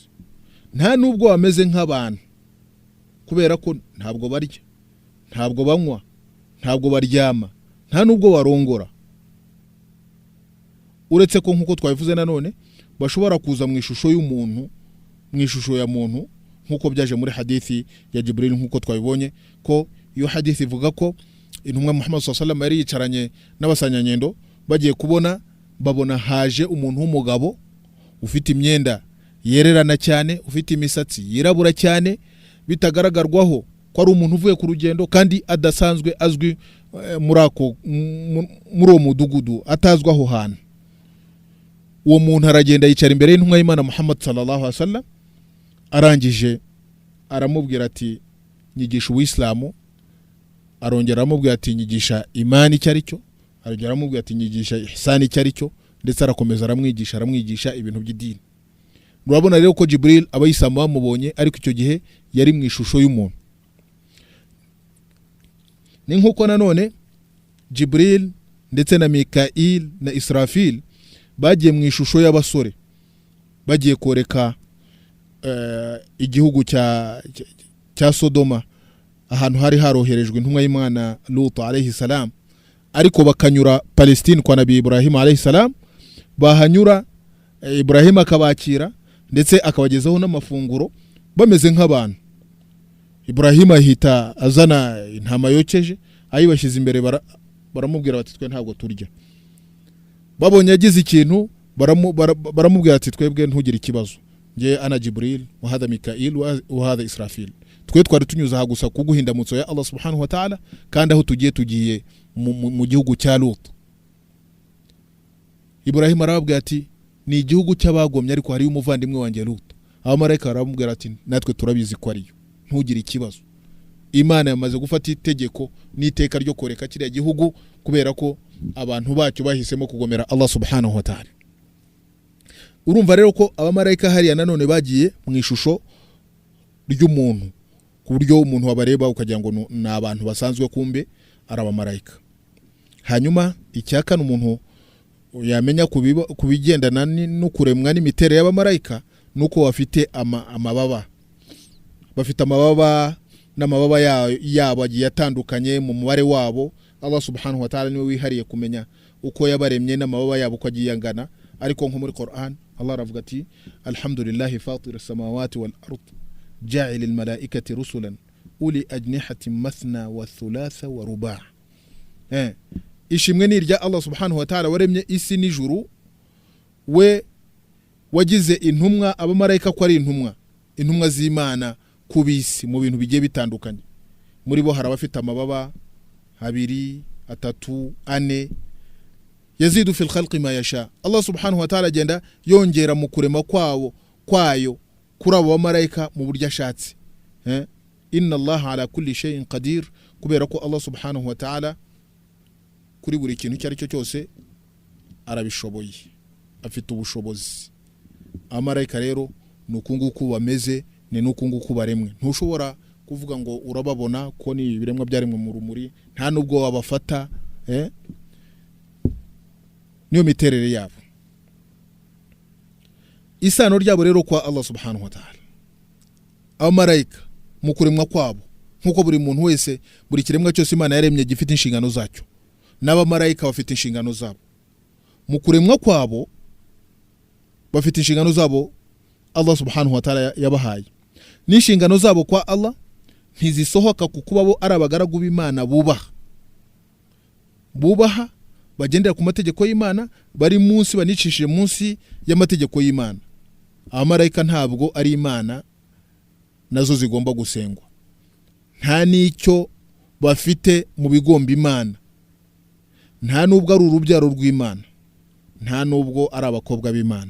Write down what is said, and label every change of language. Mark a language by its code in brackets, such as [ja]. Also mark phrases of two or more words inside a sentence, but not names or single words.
[rw] Nta nubwo bameze nk'abantu, kubera ko ntabwo barya, ntabwo banywa, ntabwo baryama, nta nubwo barongora. Uretse ko nkuko twabivuze nanone bashobora kuza mu ishusho y'umuntu, mu ishusho ya muntu, nkuko byaje muri hadithi ya Jibril, nkuko twabibonye ko iyo hadithi ivuga ko intumwa Muhammad [ar] صلى الله عليه وسلم [rw] yari yicaranye n'abasanyanyendo, bagiye babona haje umuntu w'umugabo ufite imyenda yererana cyane, ufite imisatsi yirabura cyane, bitagaragarwaho ko ari umuntu uvuye ku rugendo, kandi adasanzwe azwi muri uwo mudugudu, atazwa aho hantu. Uwo muntu aragenda yicara imbere y'intumwa y'Imana Muhammad [ar] صلى الله عليه وسلم, [rw] arangije aramubwira ati nyigisha ubuislamu, arongera aramubwira ati nyigisha imani icyo ari cyo, arongera aramubwira ati nyigisha ihsani icyo ari cyo, ndetse arakomeza aramwigisha ibintu by'idini. urabona rero ko Jibril abayisilamu bamubonye ariko icyo gihe yari mu ishusho y'umuntu. Ni nkuko nanone Jibril ndetse na Mikail na Israfil bagiye mu ishusho y'abasore bagiye koreka igihugu cya Sodoma, ahantu hari haroherejwe intumwa y'Imana Lut [ar] عليه السلام, [rw] ariko bakanyura Palestine kwa Nabi Ibrahim [ar] عليه السلام. [rw] Bahanyura Ibrahim akabakira ndetse akabagezaho n'amafunguro bameze nk'abantu. Ibrahim ahita azana intama yokeje ayibashyize imbere, baramubwira bati twe ntabwo turya. Babonye agize ikintu baramubwira ati twebwe ntugire ikibazo, nge [ar] أنا جبريل وهذا ميكائيل وهذا إسرافيل, [rw] twe twari tunyuze aha gusa kuguhindamutso ya Allah [ar] سبحانه وتعالى, [rw] kandi aho tugiye mu gihugu cya Lut. Ibrahim arababwira ati ni igihugu cy'abagomye ariko hari umuvandimwe wanjye Lut. Abamarayika baramubwira ati natwe turabizi ko ariyo, ntugire ikibazo. Imana yamaze gufata itegeko n'iteka ryo koreka kiriya gihugu kubera ko abantu bacyo bahisemo kugomera Allah [ar] سبحانه وتعالى. [rw] Urumva rero ko abamarayika hariya nanone bagiye mu ishusho ry'umuntu, ku buryo umuntu wabareba ukagira ngo ni abantu basanzwe, kumbe ari abamarayika. Hanyuma icyakana umuntu yamenya kubigendana no kuremwa n'imiterere y'abamarayika nuko bafite amababa. Bafite amababa n'amababa yabo agiye atandukanye mu mubare wabo. Allah [ar] سبحانه وتعالى [rw] niwe wihariye kumenya uko yabaremye n'amababa yabo uko agiye angana. Ariko nko muri Qur'an Allah aravuga ati [ar] الحمد لله فاطر السماوات والأرض جاعل الملائكة رسلا أولي أجنحة مثنى وثلاث ورباع'. [rw] Ishimwe ni irya Allah [ar] سبحانه وتعالى [rw] waremye isi n'ijuru, we wagize intumwa abamarayika ko ari intumwa z'Imana kubisi mu bintu bigiye bitandukanye. Muri bo hari abafite amababa 2, 3, 4, [ar] يزيد في الخلق ما يشاء. [rw] Allah [ar] سبحانه وتعالى [rw] agenda yongera mu kurema kwayo kuri abo bamarayika mu buryo ashatse. [ar] إن الله على كل شيء قدير, [rw] kubera ko Allah [ar] سبحانه وتعالى [rw] kuri buri kintu cyari cyo cyose arabishoboye, afite ubushobozi. Abamarayika rero nukunguku bameze, ni nukunguku baremwe. Ntushobora kuvuga ngo urababona ko ni ibiremwa byaremwe mu rumuri, nta nubwo wabafata. Niyo miterere yabo. Isano ryabo rero kwa Allah [ar] سبحانه وتعالى. [rw] Abamarayika mu kuremwa kwabo, nkuko buri muntu wese, buri kiremwa cyose Imana yaremye gifite inshingano zacyo, n'abamarayika bafite inshingano zabo. Mu kuremwa kwabo bafite inshingano zabo Allah [ar] سبحانه وتعالى [rw] yabahaye. N'inshingano zabo kwa Allah ntizisohoka kuko bo ari abagaragu b'Imana bubaha bagendera ku mategeko y'Imana, bari munsi, banicishije munsi y'amategeko y'Imana. Abamarayika ntabwo ari Imana nazo zigomba gusengwa, nta n'icyo bafite mu bigomba Imana, nta nubwo ari urubyaro rw'Imana, nta nubwo ari abakobwa b'Imana.